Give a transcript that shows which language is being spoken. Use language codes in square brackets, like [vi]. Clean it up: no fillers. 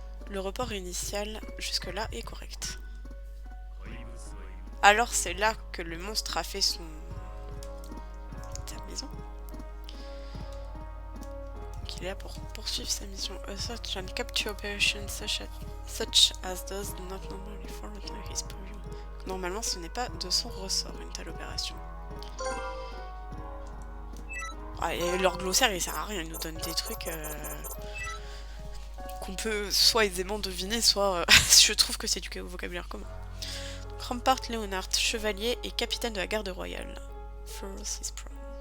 [fr] Le report initial jusque-là est correct. Alors c'est là que le monstre a fait sa maison. Il est là pour poursuivre sa mission. [en] A search and capture operation such as those do not normally fall under his purview. [fr] Normalement, ce n'est pas de son ressort une telle opération. Ah, et leur glossaire, il sert à rien. Ils nous donnent des trucs qu'on peut soit aisément deviner, soit je trouve que c'est du vocabulaire commun. Rampart Léonard, chevalier et capitaine de la garde royale. [en] First is prone.